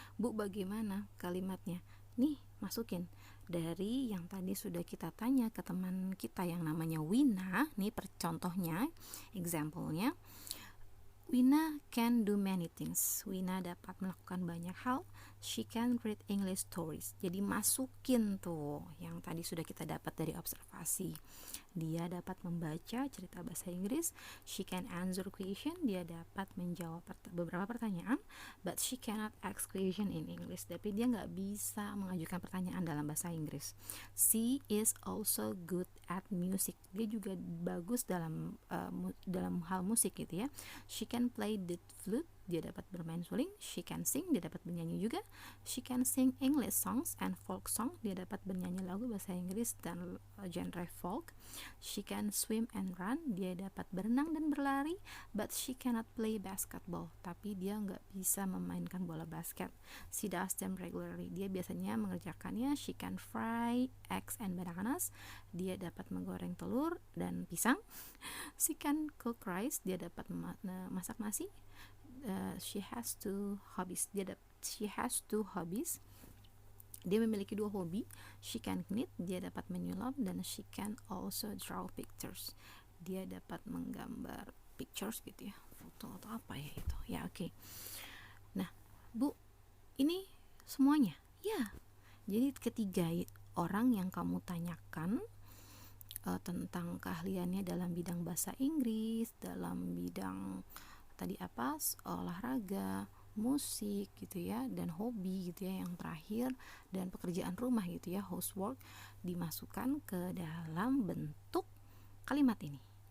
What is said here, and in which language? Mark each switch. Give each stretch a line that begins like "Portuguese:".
Indonesian: Bu, bagaimana kalimatnya? Nih, masukin. Dari yang tadi sudah kita tanya ke teman kita yang namanya Wina, nih contohnya, example-nya.
English: Wina can do many things.
Indonesian: Wina dapat melakukan banyak hal.
English: She can read English stories.
Indonesian: Jadi masukin tuh yang tadi sudah kita dapat dari observasi. Dia dapat membaca cerita bahasa Inggris.
English: She can answer question.
Indonesian: Dia dapat menjawab beberapa pertanyaan.
English: But she cannot ask question in English.
Indonesian: Tapi dia nggak bisa mengajukan pertanyaan dalam bahasa Inggris.
English: She is also good at music.
Indonesian: Dia juga bagus dalam hal musik gitu ya.
English: She can play the flute.
Indonesian: Dia dapat bermain suling.
English: She can sing.
Indonesian: Dia dapat bernyanyi juga.
English: She can sing English songs and folk song.
Indonesian: Dia dapat bernyanyi lagu bahasa Inggris dan genre folk.
English: She can swim and run.
Indonesian: Dia dapat berenang dan berlari.
English: But she cannot play basketball.
Indonesian: Tapi dia nggak bisa memainkan bola basket.
English: She does them regularly.
Indonesian: Dia biasanya mengerjakannya.
English: She can fry eggs and bananas.
Indonesian: Dia dapat menggoreng telur dan pisang.
English: She can cook rice.
Indonesian: Dia dapat masak nasi.
English: She has two hobbies. She has two hobbies.
Indonesian: Dia memiliki dua hobi.
English: She can knit.
Indonesian: Dia dapat menyulam.
English: Dan she can also draw pictures.
Indonesian: Dia dapat menggambar pictures gitu ya, foto atau apa ya itu ya. Oke. Nah, Bu, ini semuanya ya. Jadi ketiga orang yang kamu tanyakan tentang keahliannya dalam bidang bahasa Inggris, dalam bidang tadi apa, olahraga, musik gitu ya, dan hobi gitu ya yang terakhir, dan pekerjaan rumah gitu ya, housework, dimasukkan ke dalam bentuk kalimat ini.